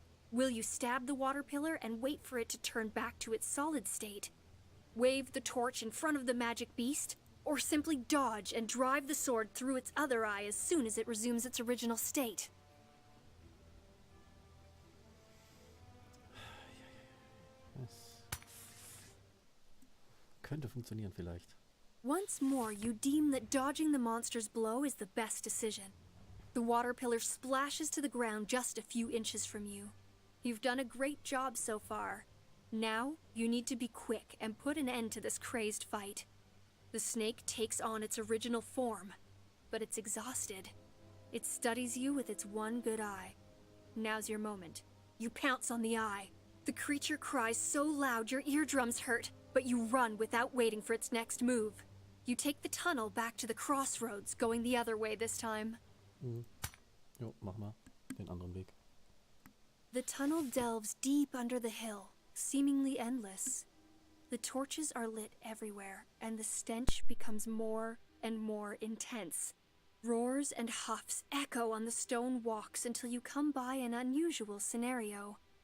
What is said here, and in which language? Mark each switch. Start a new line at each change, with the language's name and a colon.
English: Will you stab the water pillar and wait for it to turn back to its solid state? Wave the torch in front of the magic beast? Or simply dodge and drive the sword through its other eye as soon as it resumes its original state?
German: Das könnte funktionieren vielleicht.
English: Once more, you deem that dodging the monster's blow is the best decision. The water pillar splashes to the ground just a few inches from you. You've done a great job so far. Now, you need to be quick and put an end to this crazed fight. The snake takes on its original form, but it's exhausted. It studies you with its one good eye. Now's your moment. You pounce on the eye. The creature cries so loud your eardrums hurt, but you run without waiting for its next move. You take the tunnel back to the crossroads, going the other way this time.
German: Jo, mach mal den anderen Weg.
English: The tunnel delves deep under the hill, seemingly endless. The torches are lit everywhere, and the stench becomes more and more intense. Roars and huffs echo on the stone walks until you come by an unusual scenario.